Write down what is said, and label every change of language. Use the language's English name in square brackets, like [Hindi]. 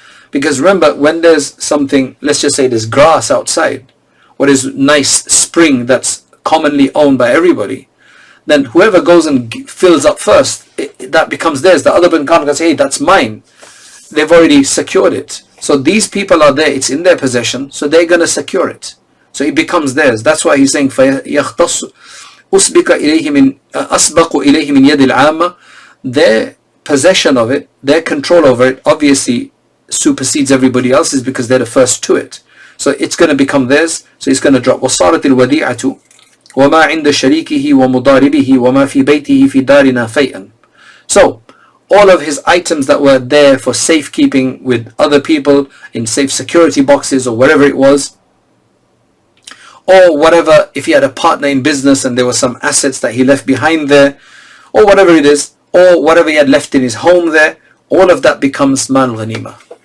[English] Because remember, when there's something, let's just say there's grass outside, or there's nice spring that's commonly owned by everybody, then whoever goes and fills up first, that becomes theirs. The other one can't say, hey, that's mine. They've already secured it. So these people are there, it's in their possession, so they're going to secure it. So it becomes theirs. That's why he's saying, [Arabic] أُسْبِقَ إِلَيْهِ مِنْ أَسْبَقُ إِلَيْهِ مِنْ يَدِ الْعَامَّةِ. [English] Their possession of it, their control over it, obviously supersedes everybody else's because they're the first to it. So it's going to become theirs, so it's going to drop. [Arabic] وَصَارَتِ الْوَدِيعَةُ وَمَا عِنْدَ شَرِيكِهِ وَمُضَارِبِهِ وَمَا فِي بَيْتِهِ فِي دَارِنَا فَيْئًا. [English] So all of his items that were there for safekeeping with other people in safe security boxes or whatever it was, or whatever, if he had a partner in business and there were some assets that he left behind there, or whatever it is, or whatever he had left in his home there, all of that becomes mal ghanima.